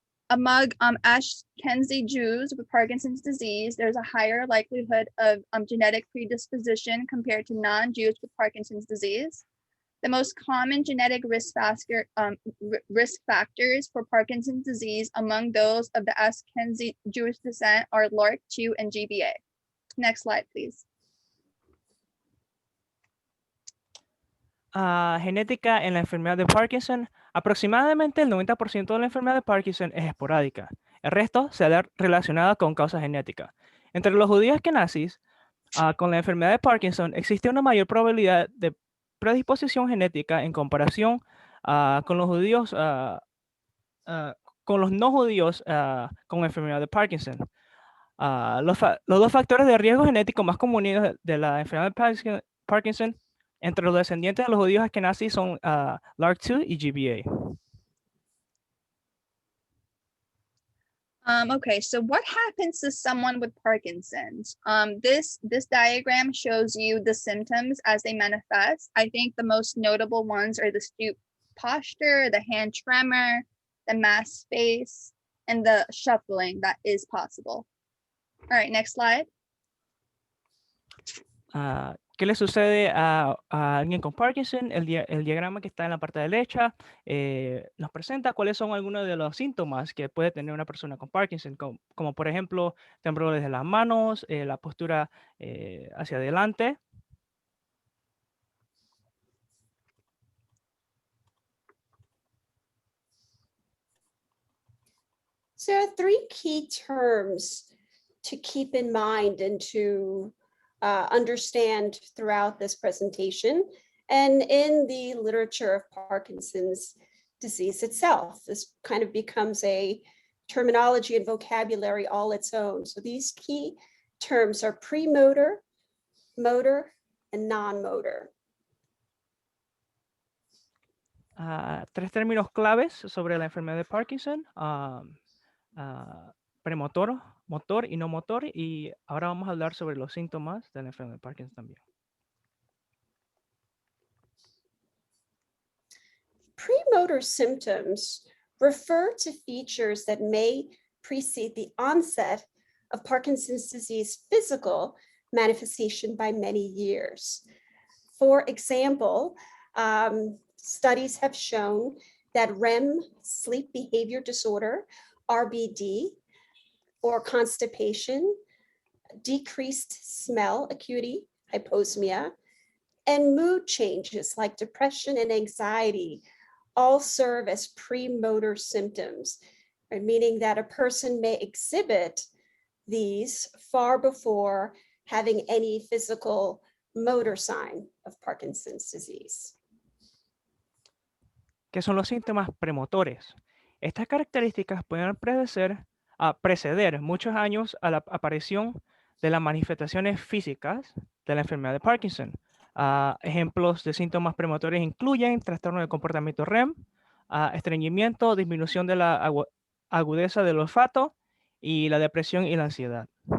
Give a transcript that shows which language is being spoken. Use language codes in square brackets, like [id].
[en] Among Ashkenazi Jews with Parkinson's disease, there's a higher likelihood of genetic predisposition compared to non-Jews with Parkinson's disease. The most common genetic risk factors for Parkinson's disease among those of the Ashkenazi Jewish descent are LRRK2 and GBA. Next slide, please. [es] Genética en la enfermedad de Parkinson. Aproximadamente el 90% de la enfermedad de Parkinson es esporádica. El resto se ha relacionado con causas genéticas. Entre los judíos ashkenazis con la enfermedad de Parkinson existe una mayor probabilidad de predisposición genética en comparación con los judíos, con los no judíos con enfermedad de Parkinson. Los dos factores de riesgo genético más comunes de la enfermedad de Parkinson entre los descendientes de los judíos ashkenazis son LRRK2 y GBA. [en] Okay, so what happens to someone with Parkinson's? This diagram shows you the symptoms as they manifest. I think the most notable ones are the stoop posture, the hand tremor, the masked face, and the shuffling that is possible. All right, next slide. [es] ¿Qué le sucede a alguien con Parkinson? El diagrama que está en la parte derecha nos presenta cuáles son algunos de los síntomas que puede tener una persona con Parkinson, como por ejemplo temblores de las manos, la postura hacia adelante. [en] So there are three key terms to keep in mind and to understand throughout this presentation and in the literature of Parkinson's disease itself. This kind of becomes a terminology and vocabulary all its own. So these key terms are premotor, motor, and non-motor. [es] Tres términos claves sobre la enfermedad de Parkinson, premotor, motor y no motor, y ahora vamos a hablar sobre los síntomas de la enfermedad de Parkinson también. [en] Premotor symptoms refer to features that may precede the onset of Parkinson's disease physical manifestation by many years. For example, studies have shown that REM, sleep behavior disorder, RBD, or constipation, decreased smell acuity, hyposmia, and mood changes like depression and anxiety all serve as premotor symptoms, right? Meaning that a person may exhibit these far before having any physical motor sign of Parkinson's disease. [es] ¿Qué son los síntomas premotores? Estas características pueden preceder muchos años a la aparición de las manifestaciones físicas de la enfermedad de Parkinson. Ejemplos de síntomas premotores incluyen trastorno de comportamiento REM, estreñimiento, disminución de la agudeza del olfato y la depresión y la ansiedad.